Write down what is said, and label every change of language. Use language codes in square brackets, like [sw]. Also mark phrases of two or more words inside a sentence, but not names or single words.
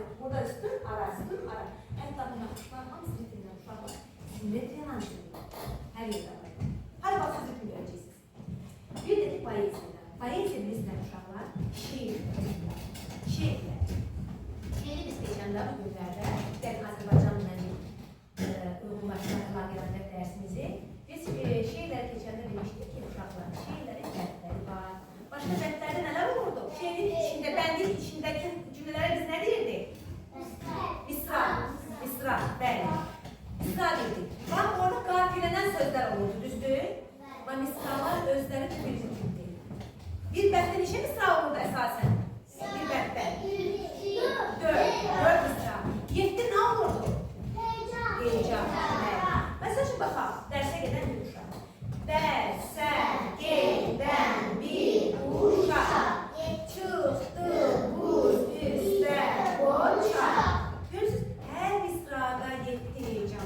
[az] Burada sütun ara, sütun ara. Hatta buna kuşlar hamısı ritimden uşaqlar. [tr] Simetri yansıdır. Her yerde var. Hadi bak siz ritim göreceksiniz. [az] Bir dedik poeziyada. Poeziya bizden uşaqlar şiir. Şiirler. [tr] Şiiri biz geçende bu günlerde ben [az] Azərbaycanla uyğunlaşdırma gələcək dərsimizi biz şiirlər keçəndə demişdik ki, uşaqlar, şiirlərin bəndləri var. Başqa bəndlərdə nələr olurdu? Şiirin içində, bəndin içindəki cümlələrə biz nə deyirdik? Misra. Misra, bəli. Misra deyirdik. Bax, orada qafiyələnən sözlər olurdu, düzdür? Və misralar özləri bir ritimdir. Bir bənddə neçə misra olurdu əsasən? Bir bənddə. 4 misra. 7 nə olurdu? Heyecan. [tr] Mesela şimdi bakalım, derse giden bir uşaq. Derse giden bir uşaq. [az] Çıktı buz üstə boça. Görürsünüz, her misrada 7 heyecan.